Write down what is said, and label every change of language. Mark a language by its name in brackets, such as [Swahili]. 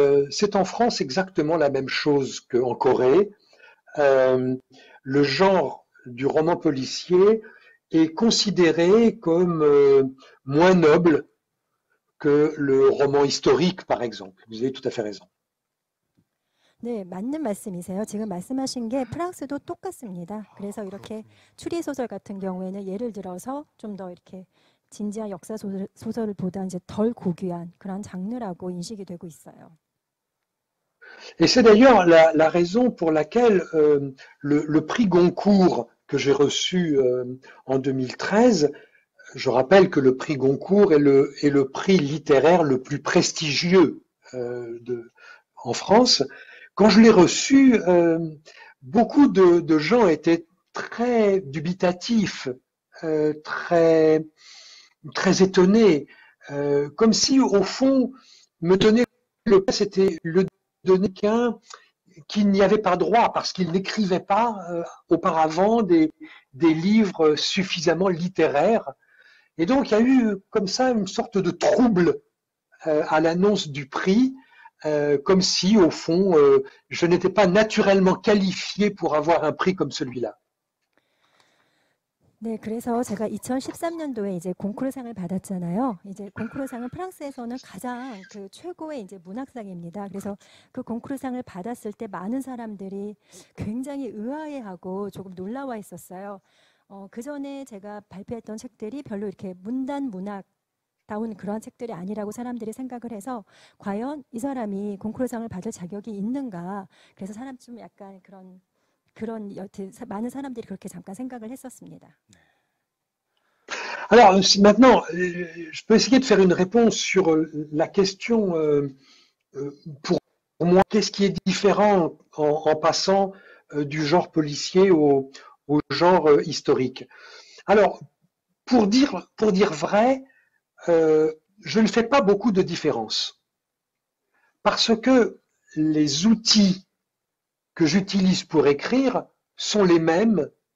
[French] C'est en France exactement la même chose qu'en Corée. Le genre du roman policier est considéré comme moins noble que le roman historique, par exemple. Vous avez tout à fait raison. [Korean] 네, 맞는 말씀이세요. 지금 말씀하신 게 프랑스도 똑같습니다. 그래서 이렇게 추리 소설 같은 경우에는 예를 들어서 좀 더 이렇게 진지한 역사 소설보다 이제 덜 고귀한 그런 장르라고 인식이 되고 있어요. [French] Et c'est d'ailleurs la raison pour laquelle le prix Goncourt que j'ai reçu en 2013, je rappelle que le prix Goncourt est le prix littéraire le plus prestigieux en France. Quand je l'ai reçu, beaucoup de gens étaient très dubitatifs, très étonnés, comme si au fond me donner le prix, c'était le donner quelqu'un qu'il n'y avait pas droit parce qu'il n'écrivait pas auparavant des livres suffisamment littéraires. Et donc, il y a eu comme ça une sorte de trouble à l'annonce du prix, comme si, au fond, je n'étais pas naturellement qualifié pour avoir un prix comme celui-là. [Korean] 네, 그래서 제가 2013년도에 이제 공쿠르상을 받았잖아요. 이제 공쿠르상은 프랑스에서는 가장 그 최고의 이제 문학상입니다. 그래서 그 공쿠르상을 받았을 때 많은 사람들이 굉장히 의아해하고 조금 놀라워 했었어요. 그 전에 제가 발표했던 책들이 별로 이렇게 문단 문학다운 그런 책들이 아니라고 사람들이 생각을 해서 과연 이 사람이 공쿠르상을 받을 자격이 있는가. 그래서 사람 좀 약간 그런 여튼 많은 사람들이 그렇게 잠깐 생각을 했었습니다. [French] Alors maintenant, je peux essayer de faire une réponse sur la question pour moi, qu'est-ce qui est différent en passant du genre policier au genre historique. Alors, pour dire vrai, je ne fais pas beaucoup de différence parce que les outils que j'utilise pour écrire sont les mêmes.